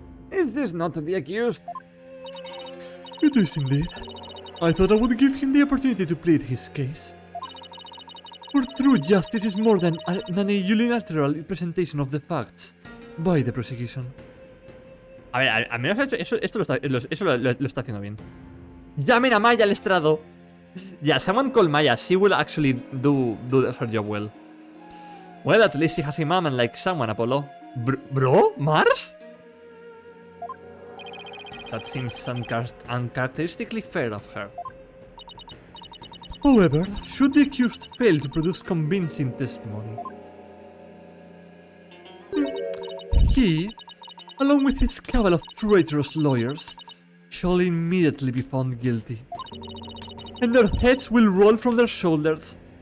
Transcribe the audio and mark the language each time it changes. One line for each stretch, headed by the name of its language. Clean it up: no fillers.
English: Is this not the accused? It is indeed. I thought I would give him the opportunity to plead his case. For true justice is more than a unilateral presentation of the facts by the prosecution.
Spanish: A ver, al menos esto lo está haciendo bien. Llamen a Maya al estrado.
English: Yeah, someone call Maya. She will actually do her job well. Well, at least she has a mom and like someone, Apollo. Bro? Mars? That seems uncharacteristically fair of her. However, should the accused fail to produce convincing testimony, he, along with his cabal of traitorous lawyers, shall immediately be found guilty, and their heads will roll from their shoulders.